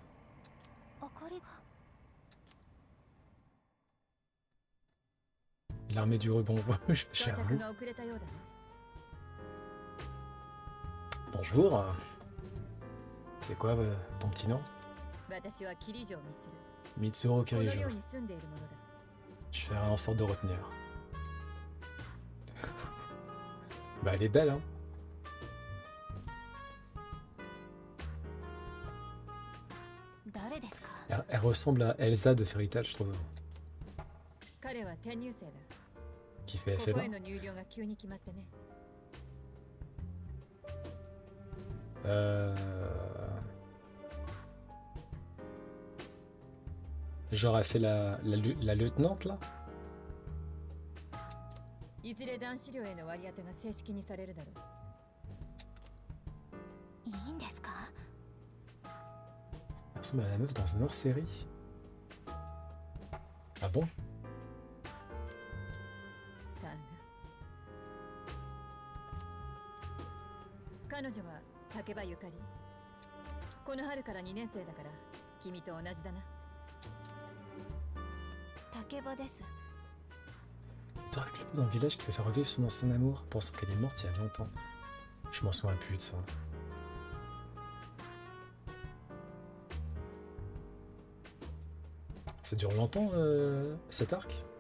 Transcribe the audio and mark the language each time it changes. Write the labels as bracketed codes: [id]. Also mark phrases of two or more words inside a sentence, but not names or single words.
[fr] L'armée du rebond rouge, j'avoue. Bonjour. C'est quoi ton petit nom? [ja] 私は桐城満。 Mitsuru この Kirijo. 寮に住んでいるものだ。 [fr] Je ferai en sorte de retenir. Bah elle est belle hein. [ja] 誰ですか？ [fr] Elle ressemble à Elsa de Fairy Tail je trouve. [ja] 彼は転入生だ。 [fr] Qui fait [ja] ここへ [fr] FF1. [ja] の入寮が急に決まってね。 [fr] Genre elle fait la lieutenante là. [ja] いずれ男子寮への割り当てが正式にされるだろう。いいんですか？ [fr] Elle ressemble à la meuf dans une hors série. Ah bon? [ja] さあな。彼女は竹場ゆかり。この春から2年生だから君と同じだな。竹場です。 [fr] C'est avec le dans le village qui fait faire revivre son ancien amour, pensant qu'elle est morte il y a longtemps. Je m'en souviens plus de ça. Ça dure longtemps cet arc?